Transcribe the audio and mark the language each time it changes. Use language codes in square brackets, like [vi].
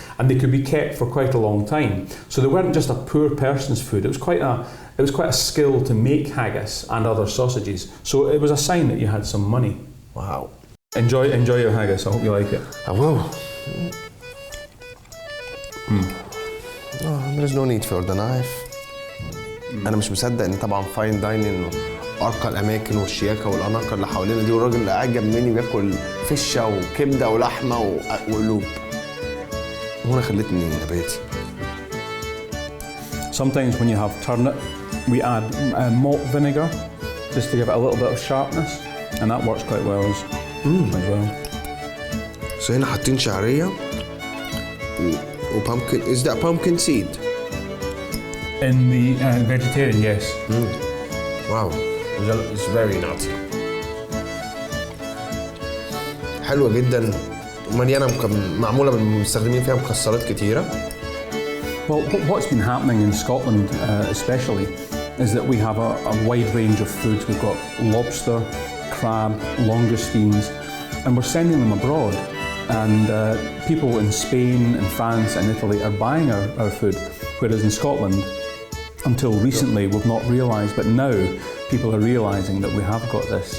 [en] And they could be kept for quite a long time. So they weren't just a poor person's food. It was quite a skill to make haggis and other sausages. So it was a sign that you had some money. Wow. Enjoy your haggis. I hope you like it. I will. There's no need for the knife. [ar] أنا مش مصدق إن طبعا فاين دايننج أرقى الأماكن والشياكة والأناقة اللي حوالينا دي، والراجل اللي قاعد جنبي بياكل فشة وكبدة ولحمة وقلوب. وأنا خلتني نباتي. [en] Sometimes when you have turnip, we add malt vinegar just to give it a little bit of sharpness, and that works quite well as well. [ar] So هنا حاطين شعرية pumpkin. [en] Is that pumpkin seed? In the vegetarian, yes. Wow, it's very nutty. [ar] حلوة جدا، مليانة معمولة مستخدمين فيها مكسرات كتيرة. [en] Well, what's been happening in Scotland especially is that we have a wide range of foods. We've got lobster, crab, langoustines, and we're sending them abroad. And people in Spain and France and Italy are buying our food, whereas in Scotland, until recently, we've not realised, but now people are realising that we have got this.